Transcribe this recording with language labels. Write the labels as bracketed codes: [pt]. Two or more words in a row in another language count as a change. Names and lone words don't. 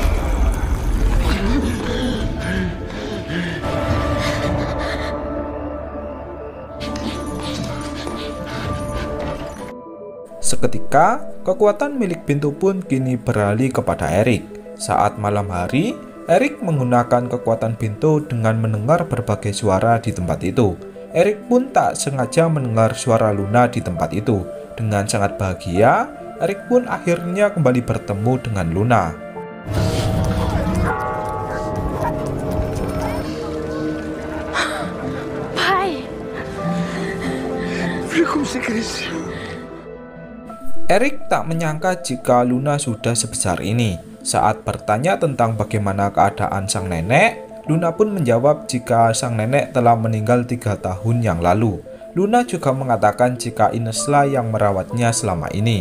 [id] Seketika, kekuatan milik Bento pun kini beralih kepada Erik. Saat malam hari, Erik menggunakan kekuatan Bento dengan mendengar berbagai suara di tempat itu. Erik pun tak sengaja mendengar suara Luna di tempat itu. Dengan sangat bahagia, Erik pun akhirnya kembali bertemu dengan Luna. Pai! [pt] Vê como você cresceu. [id] Erik tak menyangka jika Luna sudah sebesar ini. Saat bertanya tentang bagaimana keadaan sang nenek, Luna pun menjawab jika sang nenek telah meninggal 3 tahun yang lalu. Luna juga mengatakan jika Ineslah yang merawatnya selama ini.